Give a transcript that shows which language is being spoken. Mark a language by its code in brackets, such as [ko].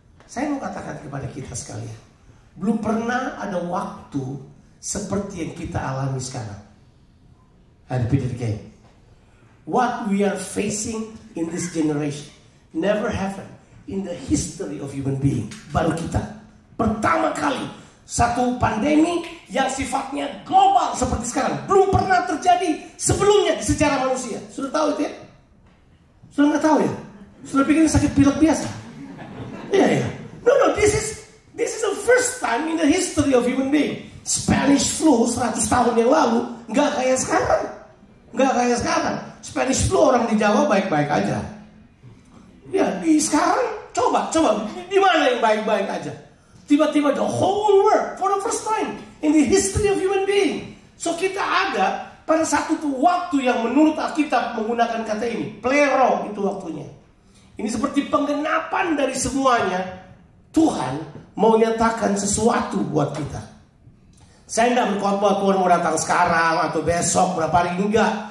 [id] Saya mau katakan kepada kita sekalian, belum pernah ada waktu seperti yang kita alami sekarang. [en] I repeat it again. What we are facing in this generation never happened in the history of human being. [id] Baru kita pertama kali satu pandemi yang sifatnya global seperti sekarang. Belum pernah terjadi sebelumnya di sejarah manusia. Sudah tahu itu ya? Sudah nggak tahu ya? Sudah pikir sakit pilek biasa? Iya ya. [en] No, this is the first time in the history of human being. [id] Spanish flu 100 tahun yang lalu nggak kayak sekarang. Nggak kayak sekarang. Spanish flu orang di Jawa baik-baik aja. Ya di sekarang coba di mana yang baik-baik aja? Tiba-tiba [en] the whole world for the first time in the history of human being. [id] So kita ada pada satu waktu yang menurut Alkitab menggunakan kata ini, plero itu waktunya. Ini seperti penggenapan dari semuanya. Tuhan mau nyatakan sesuatu buat kita. Saya tidak berkhotbah Tuhan mau datang sekarang atau besok berapa hari, enggak.